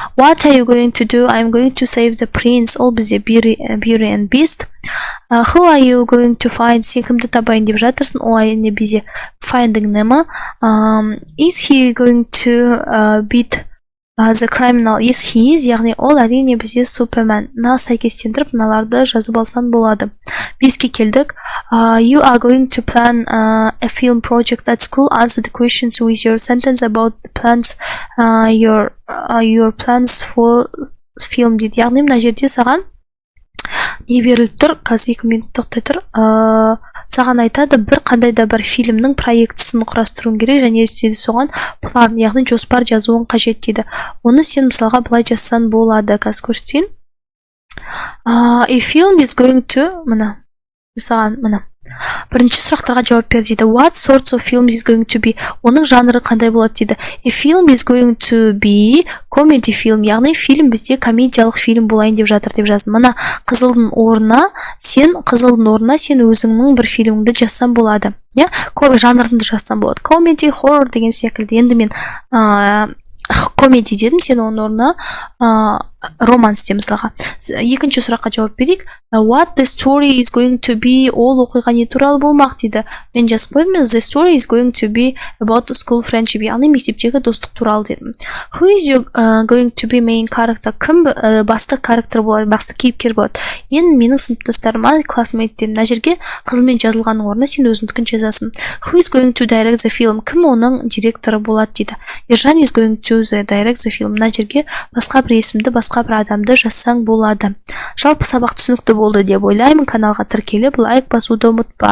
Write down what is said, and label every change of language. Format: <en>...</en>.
<en>What are you going to do? I'm going to save the prince.</en> <kk>Ол бізде</kk> <en>Beauty and Beast. Who are you going to find?</en> <kk>Сен кімді табайын деп жатырсың? Ол не бізде finding нема?</kk> <en>Is he going to beat the criminal? Yes, he is.</en> <kk>Яғни ол әрине бізде Супермен. Мына сәйкестендіріп мыналарды жазып алсан болады. Беске келдік.</kk> <en>You are going to plan a film project at school. Answer the questions with your sentence about the plans, your plans for film</en> <kk>дейді. Яғни мына жерде саған не беріліп тұр? Қазір 2 минут тоқтай тұр. Саған айтады, бір қандай да бір фильмнің проектісін құрастыруың керек және сен соған план, яғни жоспар жазуың қажет дейді. Оны сен мысалға былай жазсан болады. Қазір көрсетейін.</kk> <en>A film is going to</en> <kk>саған бірінші сұрақтарға жауап бер дейді.</kk> <en>What sorts of films is going to be?</en> <kk>Оның жанры қандай болады дейді.</kk> <en>A film is going to be comedy film.</en> <kk>Яғни фильм бізде комедиялық фильм болайын деп жатыр деп жаздым. Мына қызылдың орнына сен өзіңнің бір фильміңді жазсан болады. Я, жанрыңды жазсан болады. Comedy, horror деген секілді. Енді мен комеди дедім, сен оның орнына романс де мысалға. Екінші сұраққа жауап берейік.</kk> <en>What the story is going to be?</en> <kk>Ол оқиға не туралы болмақ дейді. Мен жазып қойдым.</kk> <en>The story is going to be about school friendship.</en> <kk>Яғни мектептегі достық туралы дедім.</kk> <en>Who is going to be main character?</en> <kk>Кім басты карактер болады, басты кейіпкер болады? Менің сыныптастарыма classmate дедім. Мына жерге қызылмен жазылғанның орнына сен өзіңдікін жазасың.</kk> <en>Who is going to direct the film?</en> <kk>Кім оның директоры болады дейді.</kk> <en>Ержан is going to direct the film.</en> <kk>Мына жерге басқа бір есімді, басқа бір адамды жазсаң болады. Жалпы сабақ түсінікті болды деп ойлаймын. Каналға тіркеліп лайк басуды ұмытпа.</kk>